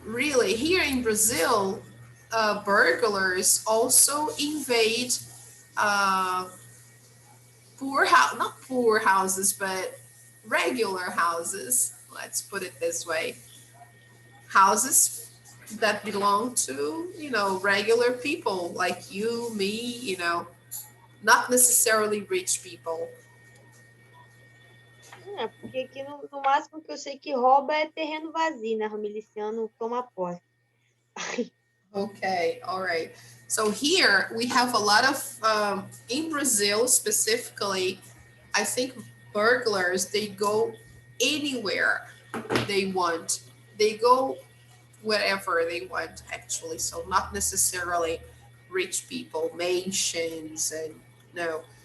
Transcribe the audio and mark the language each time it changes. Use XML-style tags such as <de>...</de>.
<en>Really, here in Brazil, burglars also invade uh, not poor houses, but regular houses. Let's put it this way: houses that belong to regular people like you, me. Not necessarily rich people.</en> <pt>Porque aqui no máximo que eu sei que rouba é terreno vazio, né? O miliciano toma posse.</pt> <en>Okay, all right. So here we have a lot of in Brazil specifically. I think burglars, they go anywhere they want. They go wherever they want actually. So not necessarily rich people, mansions, and no.</en>